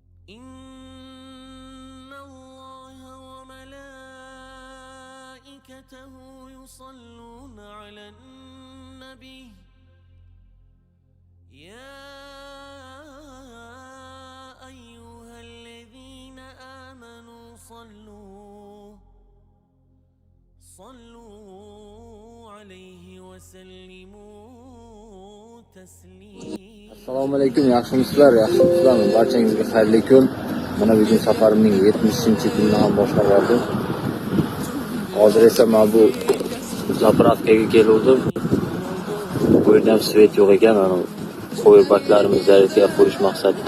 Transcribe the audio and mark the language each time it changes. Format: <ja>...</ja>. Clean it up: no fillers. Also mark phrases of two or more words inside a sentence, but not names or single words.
<ar>إن الله وملائكته يصلون على النبي يا أيها الذين آمنوا صلوا عليه وسلموا تسليما.</ar> <uz>Assalomu alaykum, yaxshimisizlar? Yaxshimisizlarmi? Barchangizga xayrli kun. Mana bugun safarimning 70-kunini ham boshlab oldim. Hozir esa men bu zapravkaga keldim. Bu yerda ham svet yo'q ekan, ana qo'yib baklarimizni zaryadga qo'yish maqsadida.</uz>